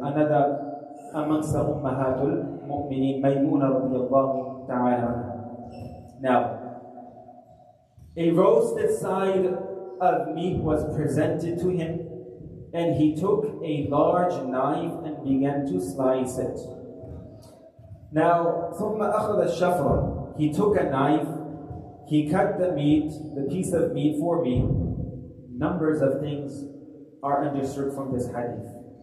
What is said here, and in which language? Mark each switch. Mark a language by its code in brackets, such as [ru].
[en] Another amongst the Ummahatul Mu'mineen, Maymuna radiyallahu ta'ala. Now, a roasted side of meat was presented to him, and he took a large knife and began to slice it. Now, [ar] ثُمَّ أَخَذَ الشَّفْرَ. [en] He took a knife, he cut the meat, the piece of meat for me. Numbers of things are understood from this hadith.